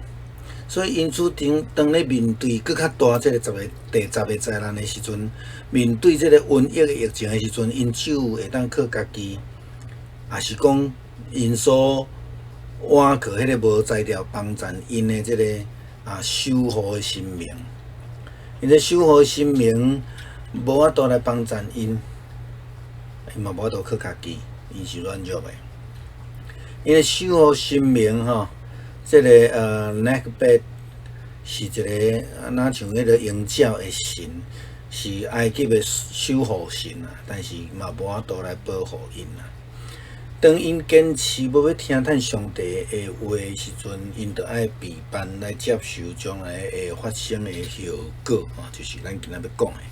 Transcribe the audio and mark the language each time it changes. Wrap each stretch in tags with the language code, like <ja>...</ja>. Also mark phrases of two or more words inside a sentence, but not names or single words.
<nan>所以因此当咧面对搁较大即个第10个灾难的时阵，面对即个瘟疫的疫情的时阵，因只有会当靠家己，也是讲因所挽靠迄个无才调帮助因的即个守护的生命，因咧守护生命无法度来帮助因嘛无法度靠家己，因是软弱的。因咧守护生命即个 Nakbet 是一个像迄个鹰角的神，是埃及的守护神但是嘛无法度来保护因当因坚持要听从上帝的话的时阵，因就爱备办来接受将来会发生的后果就是咱今仔要讲的。</nan>